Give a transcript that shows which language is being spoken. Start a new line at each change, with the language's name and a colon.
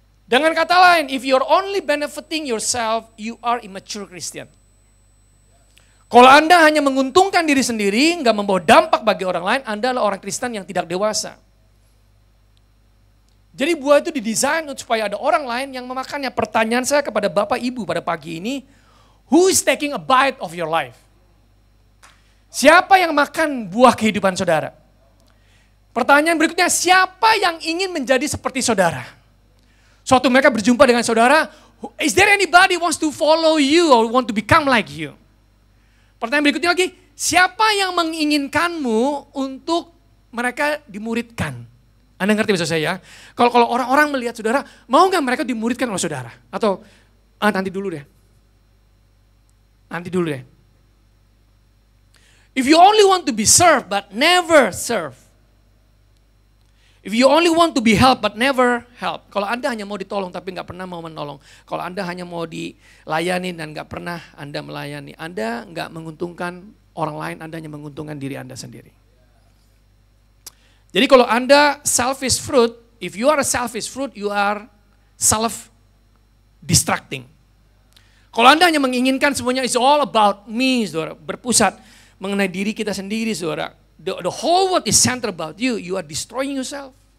Indonesian: Dengan kata lain,
English: if you're only benefiting yourself, you are immature Christian.
Indonesian: Kalau Anda hanya menguntungkan diri sendiri, nggak membawa dampak bagi orang lain, Anda adalah orang Kristen yang tidak dewasa. Jadi buah itu didesain supaya ada orang lain yang memakannya. Pertanyaan saya kepada Bapak Ibu pada pagi ini,
English: who is taking a bite of your life?
Indonesian: Siapa yang makan buah kehidupan saudara? Pertanyaan berikutnya, siapa yang ingin menjadi seperti saudara? Suatu mereka berjumpa dengan saudara,
English: is there anybody wants to follow you or want to become like you?
Indonesian: Pertanyaan berikutnya lagi, siapa yang menginginkanmu untuk mereka dimuridkan? Anda ngerti maksud saya ya? Kalau orang-orang melihat saudara, mau gak mereka dimuridkan oleh saudara? Atau nanti dulu deh.
English: If you only want to be served but never serve. If you only want to be helped but never help.
Indonesian: Kalau Anda hanya mau ditolong tapi gak pernah mau menolong. Kalau Anda hanya mau dilayani dan gak pernah Anda melayani. Anda gak menguntungkan orang lain, Anda hanya menguntungkan diri Anda sendiri. Jadi kalau Anda
English: selfish fruit, if you are a selfish fruit, you are self-distracting.
Indonesian: Kalau Anda hanya menginginkan semuanya
English: is all about me,
Indonesian: saudara, berpusat mengenai diri kita sendiri, saudara.
English: The whole world is centered about you. You are destroying yourself.